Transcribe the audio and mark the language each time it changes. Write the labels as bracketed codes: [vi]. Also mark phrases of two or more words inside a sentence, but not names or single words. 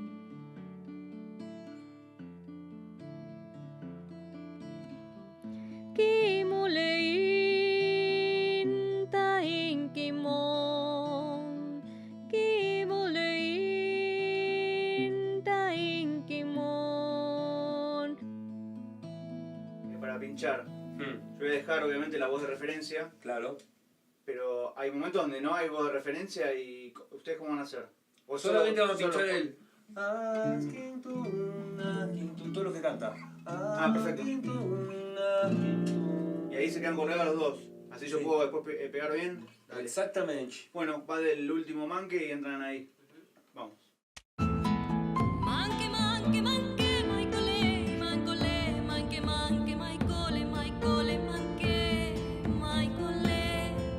[es] Kimulein tain kimon, kimulein tain kimon. Para pinchar. Yo voy a dejar obviamente la voz de referencia. Claro. Pero hay momentos donde no hay voz de referencia y ¿ustedes cómo van a hacer? ¿O solamente vamos a pinchar el todo lo que canta? Perfecto. Y ahí se quedan colgados los dos. Así yo puedo después pegar bien. Dale. Exactamente. Bueno, va del último manque y entran ahí. Vamos. Manque, manque, manque, maicole, mancole, manque, manque, maicole, maicole, manque, maicole.